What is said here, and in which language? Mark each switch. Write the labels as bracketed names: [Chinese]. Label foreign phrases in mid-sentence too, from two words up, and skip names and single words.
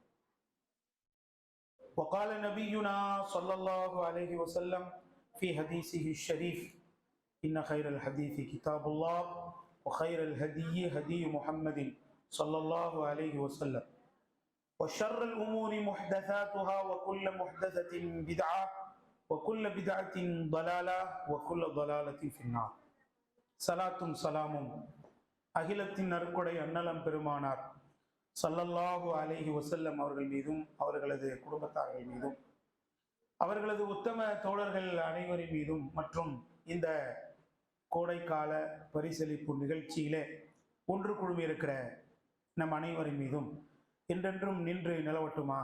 [Arabic] وقال نبينا صلى الله عليه وسلم في حديثه الشريف إن خير الحديث كتاب الله وخير الهدي هدي محمد صلى الله عليه وسلم وشر الأمور محدثاتها وكل محدثة بدعة وكل بدعة ضلالة وكل ضلالة في النار [Tamil] சலாத்தும் சலாமும் அகிலத்தின் நற்கொடை அன்னலம் பெருமானார் [Arabic] صلى الله عليه وسلم [Tamil] அவர்கள் மீதும் அவர்களது குடும்பத்தார்கள் மீதும் அவர்களது உத்தம தோழர்கள் அனைவரின் மீதும் மற்றும் இந்த கோடைக்கால பரிசளிப்பு நிகழ்ச்சியிலே ஒன்று குழுமியிருக்கிற நம் அனைவரின் மீதும் என்றென்றும் நின்று நிலவட்டுமாக.